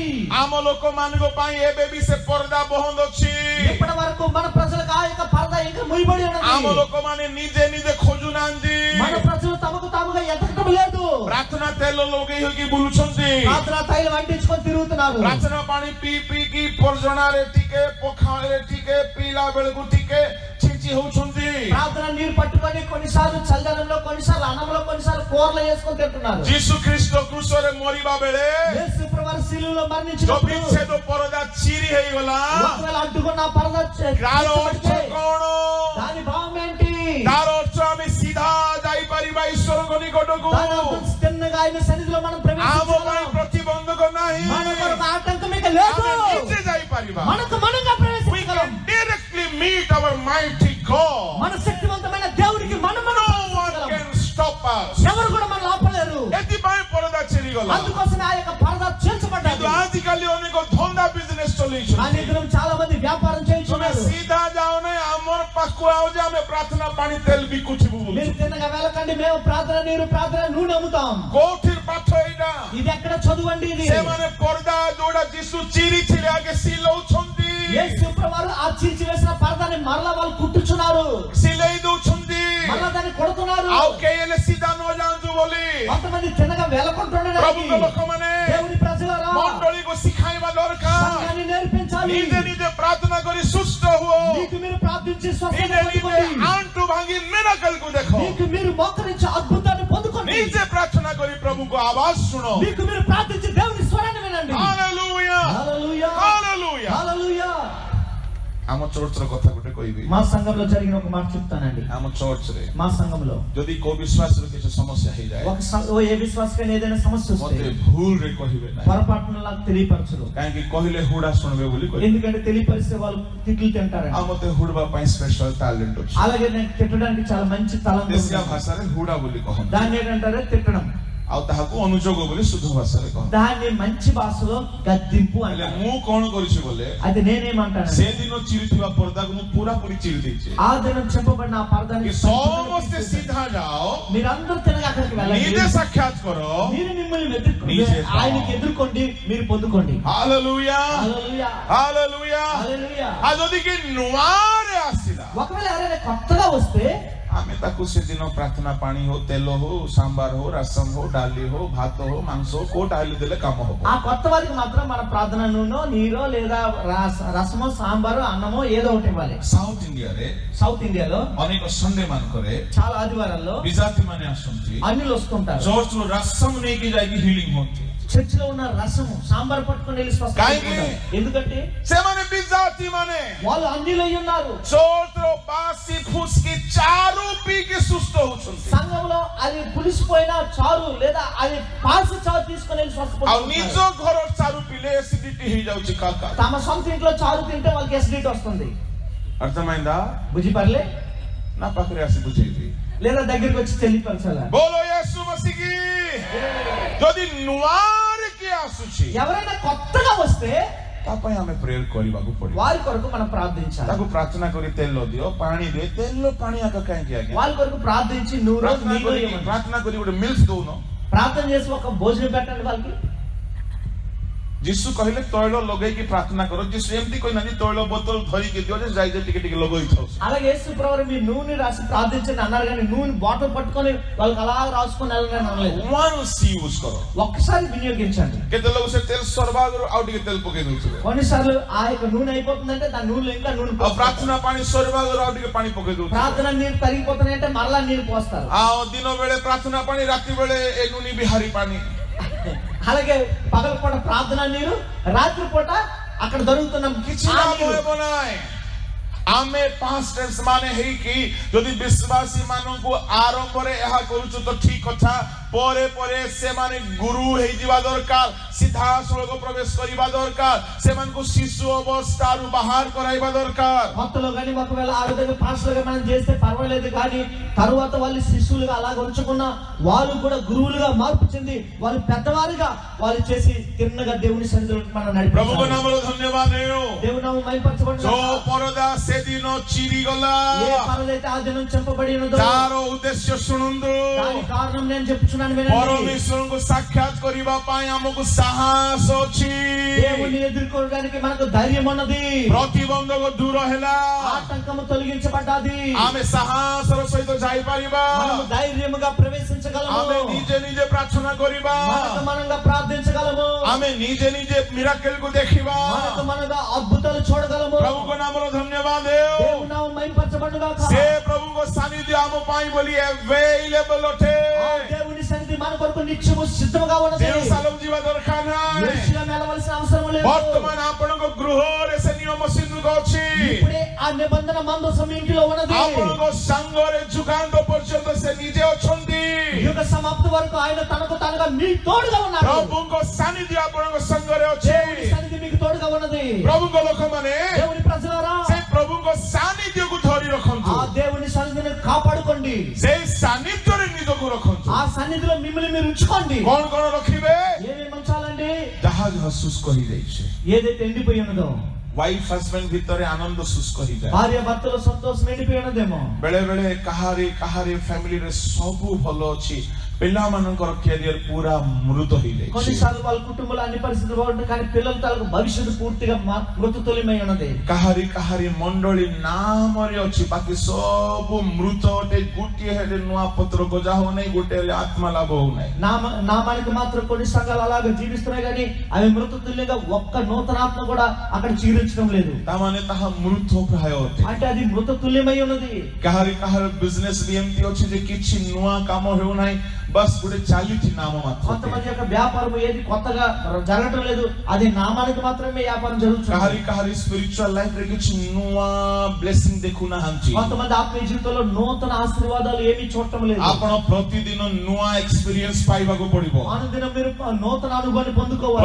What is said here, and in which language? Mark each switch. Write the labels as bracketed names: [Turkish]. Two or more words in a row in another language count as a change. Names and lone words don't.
[Odia] ଆମ ଲୋକମାନଙ୍କ ପାଇଁ ଏବେ ବି ସେ ପର୍ଦା ବନ୍ଦ ଅଛି। [Telugu] ఇప్పటి వరకు మన ప్రజలకు ఆ యొక్క పరద ఇంకా ముయ్యబడి [Odia] ଆମ [Telugu] ఉన్నది. [Odia] ଲୋକମାନେ ନିଜେ ନିଜେ ଖୋଜୁନାହାନ୍ତି, [Telugu] మన ప్రజలు తమకు తాముగా ఎదగటం లేదు. [Odia] ପ୍ରାର୍ଥନା ତେଲ ଲଗେଇ ହୋଇକି ବୁଲୁଛନ୍ତି, [Telugu] ప్రార్థన తైలం అంటించుకొని తిరుగుతున్నారు. [Odia] ପ୍ରାର୍ଥନା ପାଣି ପିଇ ପିଇକି ପର୍ଜଣାରେ ଟିକେ ପଖାଳରେ ଟିକେ ପିଇଲା ବେଳକୁ ଟିକେ ଛିଞ୍ଚି ହଉଛନ୍ତି। [Telugu] ప్రార్థన నీరు పట్టుకొని కొన్నిసార్లు చల్లదనంలో, కొన్నిసార్లు అన్నంలో, కొన్నిసార్లు కూరలో వేసుకొని తింటున్నారు. [Odia] ଯୀଶୁ ଖ୍ରୀଷ୍ଟ କ୍ରୁଶରେ ମରିବା ବେଳେ [Telugu] యేసు ప్రభువు శిలువలో [Odia] ଯୋଉ [Telugu] మరణించినప్పుడు [Odia] ବିଚ୍ଛେଦ ପରଦା ଚିରି ହେଇଗଲା, [Telugu] ఒకవేళ అడ్డుకున్న పరద [Odia] ତାର ଅର୍ଥ କଣ? [Telugu] దాని భావం ఏంటి? [Odia] ତାର ଅର୍ଥ ଆମେ ସିଧା ଯାଇପାରିବା ଈଶ୍ୱରଙ୍କ ନିକଟକୁ। [Telugu] దాని అర్థం తిన్నగా ఆయన సన్నిధిలో మనం [Odia] ଆମ ପାଇଁ [Telugu] ప్రవేశించగలం. [Odia] ପ୍ରତିବନ୍ଧକ ନାହିଁ, [Telugu] మన కొరకు ఆటంకం ఇక లేదు. [Odia] ଆମେ ନିଜେ ଯାଇପାରିବା। [Telugu] మనకు మనంగా [English] We [Telugu] ప్రవేశించగలం. [English] can directly meet our mighty God. [Telugu] మన శక్తివంతమైన దేవుడికి మనం [English] No one ହେଇଗଲା। [Telugu] అందుకోసమే ఆ యొక్క పరద చేర్చబడ్డది. [Odia] କିନ୍ତୁ ଆଜିକାଲି ଅନେକ ଧନ୍ଦା ବିଜନେସ ଚଲେଇଛନ୍ତି। [Telugu] కానీ ଦିనం చాలా మంది వ్యాపారం [Odia] ତୁମେ [Telugu] చేయించున్నారు. [Odia] ସିଧା ଯାଅ ନାହିଁ ଆମର ପାଖକୁ ଆଅ ଯେ ଆମେ ପ୍ରାର୍ଥନା ପାଣି ତେଲ ବିକୁଥିବୁ ବୋଲି। [Telugu] మీరు తిన్నగా వెళ్ళకండి, మేము ప్రార్థన నీరు ప్రార్థన నూనె అమ్ముతాం. [Odia] କୋଉଠି ପାଠ ଏଇଟା? [Telugu] ఇది ఎక్కడ చదువండి ఇది? [Odia] ସେମାନେ ପର୍ଦା ଯୋଉଟା ଯୀଶୁ ଚିରିଥିଲେ ଆଗେ ସିଲଉଛନ୍ତି, [Telugu] యేసు ప్రభువారు ఆ చీల్చి వేసిన పరదాన్ని మరలా వాళ్ళు కుట్టుచున్నారు, [Odia] ସିଲେଇ ଦଉଛନ୍ତି। [Telugu] మరలా దాన్ని కొడుతున్నారు. [Odia] ଆଉ କେହି ହେଲେ ସିଧା ନ ଯାଆନ୍ତୁ ବୋଲି [Telugu] కొంతమంది తిన్నగా వెళ్ళకుంటుండడానికి [Odia] ప్రభుଙ୍କ ଲୋକମାନେ [Telugu] దేవుని ప్రజలారా [Odia] ମଣ୍ଡଳୀକୁ ଶିଖାଇବା ଦରକାର। [Telugu] సంఘాన్ని నేర్పించాలి. [Odia] ନିଜେ ନିଜେ ପ୍ରାର୍ଥନା କରି ସୁସ୍ଥ ହୁଅ। [Telugu] మీకు మీరు ప్రార్థించి స్వస్థత [Odia] ନିଜେ ନିଜେ [Telugu] పొందుకోండి. [Odia] ଆଣ୍ଠୁ ଭାଙ୍ଗି ମିରାକଲକୁ ଦେଖ। [Telugu] మీకు మీరు మోకరించి అద్భుతాన్ని పొందుకోండి. [Odia] ନିଜେ ପ୍ରାର୍ଥନା କରି ପ୍ରଭୁଙ୍କ ଆବାଜ ଶୁଣ। [Telugu] మీకు మీరు ప్రార్థించి దేవుని స్వరాన్ని వినండి. [Odia] ହାଲେଲୁୟା [Telugu] హల్లెలూయా [Odia] ହାଲେଲୁୟା। [Telugu] హల్లెలూయా. [Odia] ଆମ ଚର୍ଚ୍ଚର କଥା ଗୋଟେ କହିବି। [Telugu] మా సంఘంలో జరిగిన ఒక మాట చెప్తానండి. [Odia] ଆମ ଚର୍ଚ୍ଚରେ [Telugu] మా సంఘంలో [Odia] ଯଦି କୋଉ ବିଶ୍ୱାସର କିଛି ସମସ୍ୟା ହେଇଯାଏ [Telugu] ఏ విశ్వాసకైనా ఏదైనా సమస్య వస్తే [Odia] ମତେ ଭୁଲରେ କହିବେ ନାହିଁ। [Telugu] పొరపాటున నాకు తెలియపరచరు. [Odia] କାହିଁକି କହିଲେ ହୁଡା ଶୁଣିବେ ବୋଲି କହିବେ। [Telugu] ఎందుకంటే తెలియపరిస్తే వాళ్ళు తిట్లు తింటారండి. [Odia] ଆଉ ମତେ ହୁଡବା ପାଇଁ [English] special talent [Odia] ଅଛି। [Telugu] అలాగే నేను తిట్టడానికి చాలా మంచి తలంపు ఉంది. [Odia] ଦେଶିଆ ଭାଷାରେ ହୁଡା ବୋଲି କହନ୍ତି। [Telugu] దాన్ని ఏంటంటారే తిట్టడం. [Odia] ଆଉ ତାହାକୁ ଅନୁଯୋଗ ବୋଲି ଶୁଦ୍ଧ ଭାଷାରେ କହନ୍ତି। [Telugu] దాన్ని మంచి భాషలో గద్దింపు [Odia] ହେଲେ [Telugu] అంటారు. [Odia] ମୁଁ କଣ କରିଛି ବୋଲେ [Telugu] అయితే నేనేమంటాను, [Odia] ସେଦିନ ଚିରିଥିବା ପର୍ଦାକୁ ମୁଁ ପୁରାପୁରି ଚିରି ଦେଇଛି। [Telugu] ఆ దినం చెప్పబడిన ఆ పరదాన్ని [Odia] କି ସମସ୍ତେ ସିଧା ଯାଅ, [Telugu] మీరందరూ తినగా అక్కడికి వెళ్ళండి. [Odia] ନିଜେ ସାକ୍ଷାତ କର। [Telugu] మీరు మిమ్మల్ని ఎదుర్కోండి, నీచే ఆయనకి ఎదుర్కోండి, మీరు పొందుకోండి. [Odia] ହାଲେଲୁୟା [Telugu] హల్లెలూయా [Odia] ହାଲେଲୁୟା। [Telugu] హల్లెలూయా. [Odia] ଆଉ ଯଦି କି ନୂଆରେ ଆସିଲା [Telugu] ఒకవేళ ఎవరైనా కొత్తగా వస్తే [Odia] ଆମେ ତାକୁ ସେଦିନ ପ୍ରାର୍ଥନା ପାଣି ହଉ, ତେଲ ହଉ, ସାମ୍ବାର ହଉ, ରସମ ହଉ, ଡାଲି ହଉ, ଭାତ ହଉ, ମାଂସ ହଉ, କୋଉଟା ହେଲେ ଦେଲେ କାମ ହବ। [Telugu] ఆ కొత్త వారికి మాత్రం మన ప్రార్థన నూనె నీరో లేదా రసమో సాంబారు అన్నమో ఏదో ఒకటి ఇవ్వాలి. [Odia] ସାଉଥ ଇଣ୍ଡିଆରେ [Telugu] సౌత్ ఇండియాలో [Odia] ଅନେକ ସଣ୍ଡେ ମାନଙ୍କରେ [Telugu] చాలా ఆదివారాల్లో [Odia] ବିଜାତି ମାନେ ଆସନ୍ତି, [Telugu] అన్యులు వస్తుంటారు. [Odia] ଚର୍ଚ୍ଚରୁ ରସମ ନେଇକି ଯାଇକି ହିଲିଂ ହୁଅନ୍ତି। [Telugu] చర్చ్ లో ఉన్న రసము సాంబార్ పట్టుకొని వెళ్ళి స్వస్థత కాయకి? పొందుకుంటారు. ఎందుకంటే [Odia] ସେମାନେ ବିଜାତି ମାନେ [Telugu] వాళ్ళు అన్యులు అయి ఉన్నారు. [Odia] ଚର୍ଚ୍ଚର ବାସି ଫୁସ୍କି ଚାରୁ ପିଇକି ସୁସ୍ଥ ହଉଛନ୍ତି। [Telugu] సంఘంలో అది పులిసిపోయిన చారు లేదా అది పాసి చారు తీసుకొని వెళ్ళి స్వస్థత [Odia] ଆଉ ନିଜ [Telugu] పొందుకుంటారు. [Odia] ଘର ଚାରୁ ପିଲେ ଏସିଡିଟି ହେଇଯାଉଛି କାକା। [Telugu] తమ సొంత ఇంట్లో చారు తింటే వాళ్ళకి ఎసిడిటీ వస్తుంది. అర్థమైందా? బుజ్జిపర్లే [Odia] నా ପାଖରେ ଆସି ବୁଝେଇବି। [Telugu] లేదా దగ్గరికి వచ్చి తెలియపరచాలి. [Odia] ବୋଲୋ యేసు ମସିକି। ଯଦି ନୂଆରେ କିଏ ଆସୁଛି [Telugu] ఎవరైనా కొత్తగా వస్తే [Odia] ତା ପାଇଁ ଆମେ ପ୍ରେୟର କରିବାକୁ ପଡିବ। [Telugu] వారి కొరకు మనం ప్రార్థించాలి. [Odia] ତାକୁ ପ୍ରାର୍ଥନା କରି ତେଲ ଦିଅ, ପାଣି ଦିଅ। ତେଲ ପାଣି ଆଗ କାହିଁକି ଆଜ୍ଞା? [Telugu] వాళ్ళ కొరకు ప్రార్థించి నూరు [Odia] ପ୍ରାର୍ଥନା କରି ଗୋଟେ ମିଲ୍କ ଦଉନ। [Telugu] ప్రార్థన చేసి ఒక భోజనం పెట్టండి వాళ్ళకి. [Odia] ଯୀଶୁ କହିଲେ ତୈଳ ଲଗେଇକି ପ୍ରାର୍ଥନା କର। ଯୀଶୁ ଏମିତି କହିନାହାନ୍ତି ତୈଳ ବୋତଲ ଧରିକି ଦିଅ ଯେ ଯାଇ ଟିକେ ଟିକେ ଲଗେଇଥାଉ। [Telugu] అలాగే యేసు ప్రభువు మీరు నూనె రాసి ప్రార్థించండి అన్నారు, కానీ నూనె బాటిల్ పట్టుకొని వాళ్ళకి అలా రాసుకొని వెళ్ళని అనలేదు. [English] once use [Odia] କର। [Telugu] ఒక్కసారి వినియోగించండి. [Odia] କେତେ ଲୋକ ସେ ତେଲ ସର୍ବାଗରୁ ଆଉ ଟିକେ ତେଲ ପକେଇ ଦଉଥିବେ। [Telugu] కొన్నిసార్లు ఆ యొక్క నూనె అయిపోతుందంటే దాని నూనె ఇంకా నూనె [Odia] ଆଉ [Telugu] పోస్తారు. [Odia] ପ୍ରାର୍ଥନା ପାଣି ସର୍ବାଗରୁ ଆଉ ଟିକେ ପାଣି ପକେଇ ଦଉଥିବେ। [Telugu] ప్రార్థన నీరు తరిగిపోతున్నాయంటే మరలా నీరు పోస్తారు. [Odia] ଆଉ ଦିନ ବେଳେ ପ୍ରାର୍ଥନା ପାଣି, ରାତି ବେଳେ ଏ ନୁନି ବିହାରୀ ପାଣି। [Telugu] అలాగే పగలపూట ప్రార్థన నీరు, రాత్రి పూట అక్కడ దొరుకుతున్న [Odia] କିଛି [Telugu] ఆ [Odia] ଲାଭ [Telugu] నీరు. [Odia] ହେବ ନାହିଁ। ଆମେ ପାଷ୍ଟର୍ସ ମାନେ ହେଇକି ଯଦି ବିଶ୍ୱାସୀ ମାନଙ୍କୁ ଆରମ୍ଭରେ ଏହା କରୁଛୁ ତ ଠିକ କଥା, ପରେ ପରେ ସେମାନେ ଗୁରୁ ହେଇଯିବା ଦରକାର, ସିଧାସଳଖ ପ୍ରବେଶ କରିବା ଦରକାର, ସେମାନଙ୍କୁ ଶିଶୁ ଅବସ୍ଥାରୁ ବାହାର କରାଇବା ଦରକାର। [Telugu] కొత్తలో కానీ ఒకవేళ ఆ విధంగా పాస్టర్గా మనం చేస్తే పర్వాలేదు, కానీ తరువాత వాళ్ళు శిష్యులుగా అలాగ ఉంచకుండా వాళ్ళు కూడా గురువులుగా మార్పు చెంది వాళ్ళు పెద్దవారుగా వాళ్ళు చేసి తిన్నగా దేవుని సన్నిధిలో మనం [Odia] ప్రభుଙ୍କ [Telugu] నడిపించాలి. [Odia] ନାମରେ ଧନ୍ୟବାଦ ହେଉ। [Telugu] దేవుని నామం మహిమపరచబడును. [Odia] ଯୋ ପରଦା ସେଦିନ ଚିରିଗଲା, [Telugu] ఏ పరదైతే ఆ దినం చెప్పబడి ఉన్నదో [Odia] ତାର ଉଦ୍ଦେଶ୍ୟ ଶୁଣନ୍ତୁ। [Telugu] దాని కారణం నేను చెప్పుచున్నాను వినండి. [Odia] ପରମେଶ୍ୱରଙ୍କୁ ସାକ୍ଷାତ କରିବା ପାଇଁ ଆମକୁ ସାହସ ଅଛି। [Telugu] దేవుని ఎదుర్కోవడానికి మనకు ధైర్యం ఉన్నది. [Odia] ପ୍ରତିବନ୍ଧକ ଦୂର ହେଲା, [Telugu] ఆటంకము తొలగించబడ్డది. [Odia] ଆମେ ସାହସର ସହିତ ଯାଇପାରିବା। [Telugu] మనము ధైర్యముగా ప్రవేశించగలము. [Odia] ଆମେ ନିଜେ ନିଜେ ପ୍ରାର୍ଥନା କରିବା, [Telugu] మనకు మనంగా ప్రార్థించగలము. [Odia] ଆମେ ନିଜେ ନିଜେ ମିରାକେଲକୁ ଦେଖିବା। [Telugu] మనకు మనగా అద్భుతాలు చూడగలము. [Odia] ପ୍ରଭୁଙ୍କ ନାମର ଧନ୍ୟବାଦ ହେଉ। [Telugu] దేవుని నామం మహిమపరచబడును గాక. [Odia] ସେ ପ୍ରଭୁଙ୍କ ସାନିଧ୍ୟ ଆମ ପାଇଁ ବୋଲି available ଅଟେ। [Telugu] ఆ దేవుని సన్నిధి మన కొరకు నిత్యము సిద్ధముగా ఉన్నది. [Odia] ଜେରୁସାଲେମ ଯିବା ଦରକାର ନାହିଁ। [Telugu] యెరూషలేము వెళ్ళవలసిన అవసరం లేదు. [Odia] ବର୍ତ୍ତମାନ ଆପଣଙ୍କ ଗୃହରେ ସେ ନିୟମ ସିନ୍ଧୁକ ଅଛି। [Telugu] ఇప్పుడే ఆ నిబంధన మందసం ఇంటిలో ఉన్నది. [Odia] ଆପଣଙ୍କ ସାଙ୍ଗରେ ଯୁଗାନ୍ତ ପର୍ଯ୍ୟନ୍ତ ସେ ନିଜେ ଅଛନ୍ତି। [Telugu] యుగ సమాప్తి వరకు ఆయన తనకు తానుగా మీ తోడుగా ఉన్నాడు. [Odia] ପ୍ରଭୁଙ୍କ ସାନିଧ୍ୟ ଆପଣଙ୍କ ସାଙ୍ଗରେ ଅଛି। [Telugu] దేవుని సన్నిధి మీకు తోడుగా ఉన్నది. [Odia] ପ୍ରଭୁଙ୍କ ଲୋକମାନେ [Telugu] దేవుని ప్రజలారా [Odia] ସେ ପ୍ରଭୁଙ୍କ ସାନିଧ୍ୟକୁ ଧରି ରଖନ୍ତୁ। [Telugu] ఆ దేవుని సన్నిధిని కాపాడుకోండి. [Odia] ସେଇ ସାନିଧ୍ୟରେ ନିଜକୁ ରଖନ୍ତୁ। [Telugu] ఆ సన్నిధిలో మిమ్మల్ని మీరు ఉంచుకోండి. [Odia] କଣ କଣ ରଖିବେ? [Telugu] ఏమేమి ఉంచాలండి? [Odia] ଯାହା ଯାହା ଶୁଷ୍କ ହେଇଯାଇଛି, [Telugu] ఏదైతే ఎండిపోయి ఉన్నదో, [English] wife husband [Odia] ଭିତରେ ଆନନ୍ଦ ଶୁଷ୍କ ହେଇଯାଏ। [Telugu] భార్య భర్తలో సంతోషం ఎండిపోయి ఉన్నదేమో। [Odia] ବେଳେ ବେଳେ କାହାରି ଫ୍ୟାମିଲିରେ ସବୁ ଭଲ ଅଛି, ପିଲାମାନଙ୍କର କ୍ୟାରିୟର ପୁରା ମୃତ ହେଇଯାଇଛି। [Telugu] కొన్నిసార్లు వాళ్ళ కుటుంబంలో అన్ని పరిస్థితులు బాగుంటాయి, కానీ పిల్లల తాలూకు భవిష్యత్తు పూర్తిగా మృతతుల్యమై ఉన్నది। [Odia] କାହାରି ମଣ୍ଡଳୀ ନାମରେ ଅଛି, ବାକି ସବୁ ମୃତ ଅଟେ। ଗୋଟିଏ ହେଲେ ନୂଆ ପତ୍ର ଗଜା ହଉନାହିଁ, ଗୋଟିଏ ହେଲେ ଆତ୍ମା ଲାଭ ହଉନାହିଁ। [Telugu] నామానికి మాత్రం కొన్ని సంఘాలు అలాగే జీవిస్తున్నాయి, కానీ అవి మృతతుల్యంగా ఒక్క నూతనాత్మ కూడా అక్కడ జీవించడం లేదు। [Odia] ତାମାନେ ତାହା ମୃତ ପ୍ରାୟ ଅଟେ। [Telugu] అంటే అది మృతతుల్యమై ఉన్నది। [Odia] କାହାର ବିଜନେସ ବି ଏମିତି ଅଛି ଯେ କିଛି ନୂଆ କାମ ହେଉନାହିଁ, బస్ ଗୋଟେ ଚାଲିଛି ନାମ ମାତ୍ର। [Telugu] కొంతమంది యొక్క వ్యాపారం ఏది కొత్తగా జరగటం లేదు, అది నామానికి మాత్రమే వ్యాపారం జరుగుతుంది। [Odia] କାହାରି [English] spiritual life [Odia] ରେ କିଛି ନୂଆ ବ୍ଲେସିଂ ଦେଖୁନାହାନ୍ତି। [Telugu] కొంతమంది ఆత్మీయ జీవితంలో నూతన ఆశీర్వాదాలు ఏమీ చూడటం లేదు। [Odia] ଆପଣ ପ୍ରତିଦିନ ନୂଆ ଏକ୍ସପିରିଏନ୍ସ ପାଇବାକୁ ପଡିବ। [Telugu] అనుదినం మీరు నూతన అనుభవాన్ని పొందుకోవాలి।